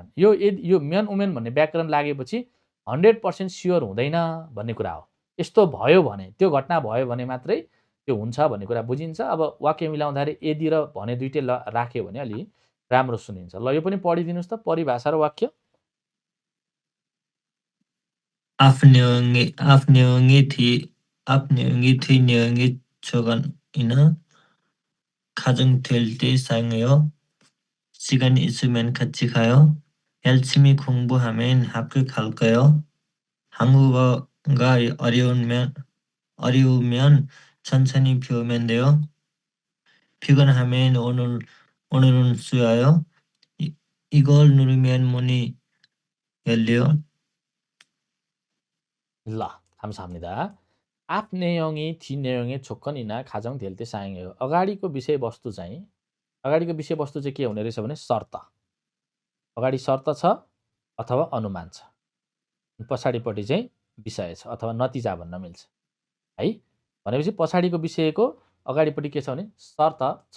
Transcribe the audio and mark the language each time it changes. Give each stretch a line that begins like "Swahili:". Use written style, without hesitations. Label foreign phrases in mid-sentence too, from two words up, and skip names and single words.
Nepali: यो
Korean: 면 으면
Nepali: भन्ने व्याकरण लागेपछि 100% स्योर हुँदैन भन्ने कुरा हो। यस्तो भयो भने, त्यो घटना भयो भने मात्रै त्यो हुन्छ भन्ने कुरा बुझिन्छ। अब वाक्य मिलाउँदाखेरि यदि र भने दुइटै राख्यो भने अलि राम्रो सुनिन्छ। ल यो पनि पढिदिनुहोस् त, परिभाषा र वाक्य।
Korean: 앞내용이 뒷내용이 적어있는 가정될 때 사용해요. 시간이 있으면 같이 가요. 열심히 공부하면 합격할까요? 한국어가 어려우면 천천히 배우면 돼요. 피곤하면 오늘은 쉬어요. 이걸 누르면 문이 열려요. ल 감사합니다. 앞 내용이 뒷 내용의 조건이나 가정될 때 사용해요.
Nepali: अगाडिको विषयवस्तु चाहिँ के हुने रहेछ भने शर्त। अगाडि शर्त छ अथवा अनुमान छ, पछाडिपट्टि चाहिँ विषय छ अथवा नतिजा भन्न मिल्छ है। भनेपछि पछाडिको विषयको अगाडिपट्टि के छ भने शर्त छ।